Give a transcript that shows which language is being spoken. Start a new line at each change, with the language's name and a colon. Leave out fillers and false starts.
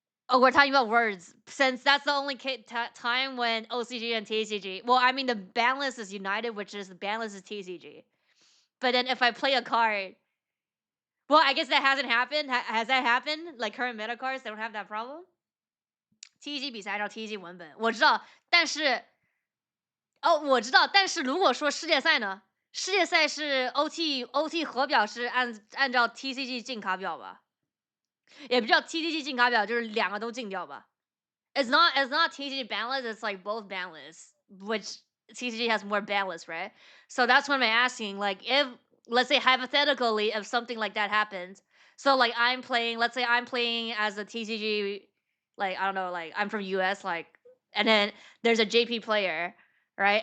English: Oh, we're talking about words, since that's the only time when OCG and TCG. Well, I mean the ban list is United, which is the ban list is TCG. But then if I play a card. Well, I guess that hasn't happened. Has that happened? Like current meta cards, they don't have that problem.
Chinese: TG 比赛按照 TG 文本，我知道，但是，我知道，但是如果说世界赛呢？世界赛是 OT 核表是按照 TCG 进卡表吧？也不叫 TCG 进卡表，就是2个都进掉吧。
English: It's not TCG banlist. It's like both banlist, which TCG has more banlist, right? So that's what I'm asking. Like if let's say hypothetically, if something like that happens, so like let's say I'm playing as a TCG, like I don't know, like I'm from US, like, and then there's a JP player, right?